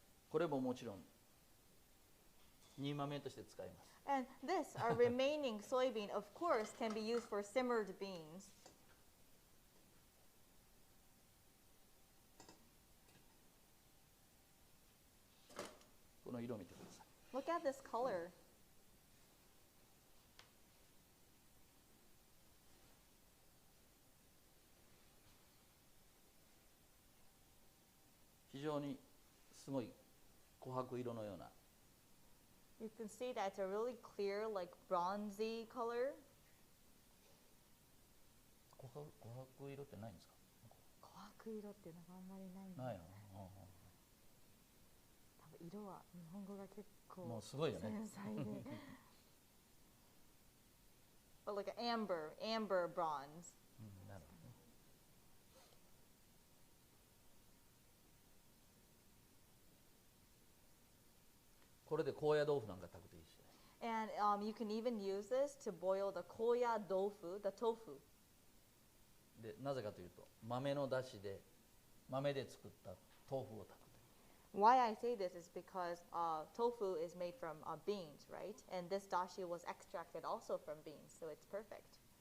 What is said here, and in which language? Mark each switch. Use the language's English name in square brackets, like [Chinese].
[Japanese] これももちろん煮豆として使います。 [English] And this, our remaining soybean, of course, can be used for simmered beans. [Japanese] この色見てください。 [English] Look at this color. [Japanese] 非常にすごい琥珀色のような。 [English] You can see that it's a really clear, like bronzy color. [Japanese] 琥珀色ってないんですか？琥珀色っていうのがあんまりないんで。ないの？多分色は日本語が結構もうすごいよね。繊細で。 [English] But like an amber bronze. [Japanese] なるほどね。これで高野豆腐なんか炊くといいですよね。 [English] And you can even use this to boil the koya tofu, the tofu. [Japanese] でなぜかというと豆の出汁で豆で作った豆腐を炊く。 [English] Why I say this is because tofu is made from beans, right? And this dashi was extracted also from beans, so it's perfect.